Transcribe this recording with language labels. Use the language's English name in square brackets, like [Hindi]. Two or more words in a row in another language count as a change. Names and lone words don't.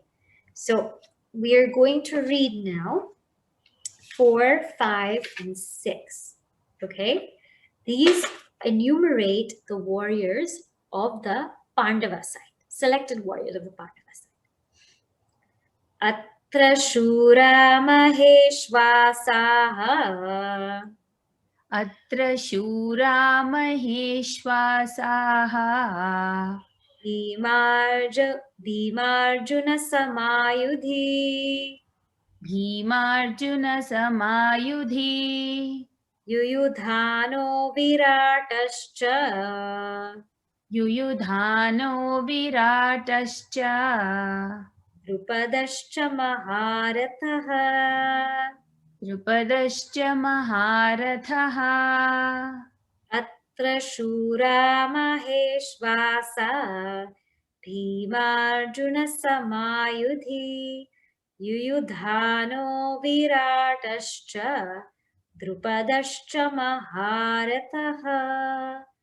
[English] So we are going to read now 4, 5, and 6. Okay? These enumerate the warriors of the Pandava side, selected warriors of the Pandava side. [Sanskrit] अत्र शूरा महेष्वासाः. अत्र शूरा महेष्वासाः. भीमार्जुनसमा युधि. भीमार्जुनसमा युधि. युयुधानो विराटश्च. युयुधानो विराटश्च. द्रुपदश्च महारथः. द्रुपदश्च महारथः. अत्र शूरा महेष्वासा. भीमार्जुनसमा युधि. युयुधानो विराटश्च. द्रुपदश्च महारथः.